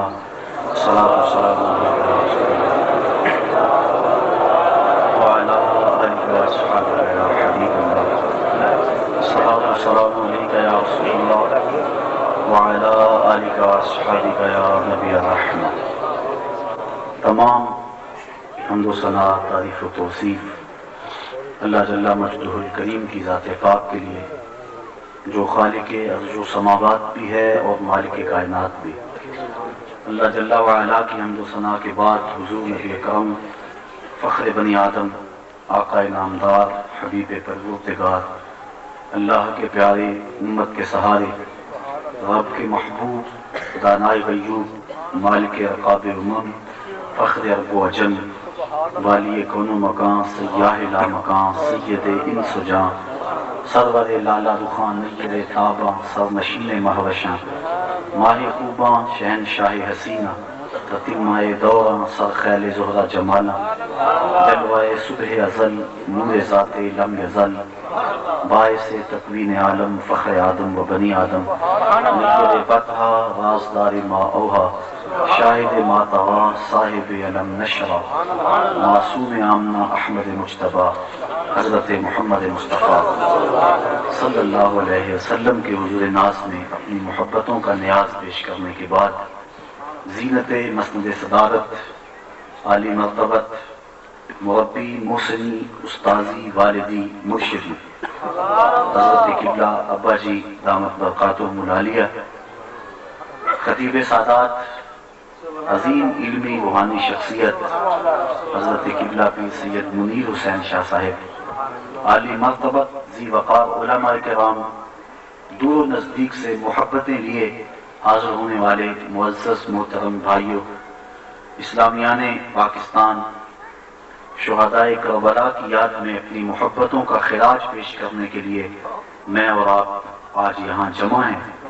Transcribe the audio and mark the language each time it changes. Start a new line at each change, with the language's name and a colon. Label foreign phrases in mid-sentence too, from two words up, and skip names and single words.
Arabic: الصلاة والسلام عليك يا رسول الله وعلى آلك وأصحابك يا حبيب الله. الصلاة والسلام عليك يا رسول الله وعلى آلك وأصحابك يا نبي الرحمة.
Urdu: تمام حمد و ثنا، تعریف و توصیف اللہ جل مجدہ الکریم کی ذات پاک کے لیے جو خالق ارض و سماوات بھی ہے اور مالک کائنات بھی. اللہ جل وعلا کی حمد و ثنا کے بعد حضور نبی اکرم فخر بنی آدم آقا نامدار حبیب پروردگار اللہ کے پیارے امت کے سہارے رب کے محبوب دانائے غیوب مالک رقاب امم فخر ارب و عجم والی کون و مکان سیاہ لا مکان سید انس و جان سرور لالا رخان نیر تاباں سرنشین مہوشاں ماہ خوباں شہنشاہ حسینہ تتمہ دوراں سر خیل زہرہ جمالا جلوہ صبح ازل نور ذات لم یزل باعث تکوین عالم فخر آدم و بنی آدم نیر بطحہ رازدار
Arabic: ما اوہا شاہد ما طغا
Urdu: صاحب علم نشرہ معصوم آمنہ احمد مجتبہ حضرت محمد مصطفیٰ
Arabic: صلی اللہ علیہ وسلم
Urdu: کے حضور ناز میں اپنی محبتوں کا نیاز پیش کرنے کے بعد زینت مسند صدارت عالی مرتبت مربی محسنی استاذی والدی مرشدی حضرت قبلہ ابا جی
Arabic: دامت برکاتہم العالیہ
Urdu: خطیب سادات عظیم علمی روحانی شخصیت حضرت قبلہ پیر سید منیر حسین شاہ صاحب عالی مرتبت ذی وقار علماء کرام دور و نزدیک سے محبتیں لیے حاضر ہونے والے معزز محترم بھائیوں اسلامیان پاکستان شہدائے کربلا کی یاد میں اپنی محبتوں کا خراج پیش کرنے کے لیے میں اور آپ آج یہاں جمع ہیں.